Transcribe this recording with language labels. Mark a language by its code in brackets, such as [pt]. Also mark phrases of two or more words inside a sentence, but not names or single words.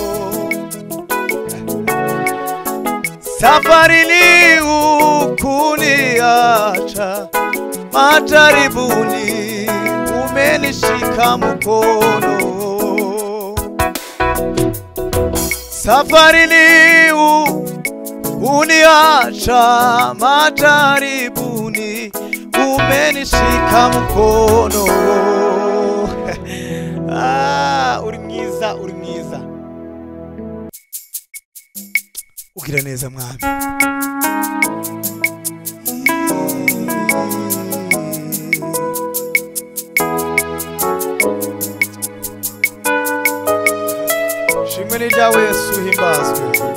[sw] safarini ukuniacha majaribuni umenishika mkono safarini uniacha majaribuni umenishika mkono [rw] uri mwiza uri mwiza ugira neza mwami shimwe ni ryawe Yesu himbazwe